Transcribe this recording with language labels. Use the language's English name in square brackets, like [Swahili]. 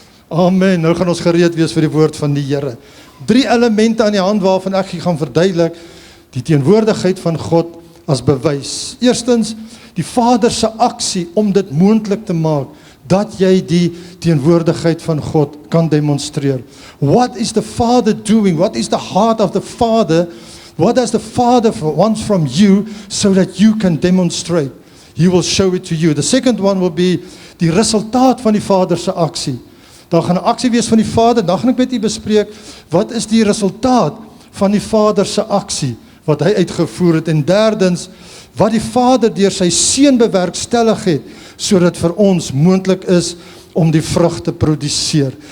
[Afrikaans] Amen, nou gaan ons gereed wees vir die woord van die Here. 3 elemente aan die hand waarvan ek gaan verduidelik, die teenwoordigheid van God as bewys. Eerstens, die Vader se aksie om dit moontlik te maak, dat jy die teenwoordigheid van God kan demonstreer. [English] What is the Father doing? What is the heart of the Father? What does the Father want from you so that you can demonstrate? He will show it to you. The second one will be [Afrikaans] die resultaat van die Vader se aksie. Daar gaan 'n aksie wees van die Vader, dan gaan ek met u bespreek, wat is die resultaat van die Vader se aksie, wat hy uitgevoer het, en derdens, wat die Vader deur sy Seun bewerkstellig het, sodat vir ons moontlik is om die vrug te produseer.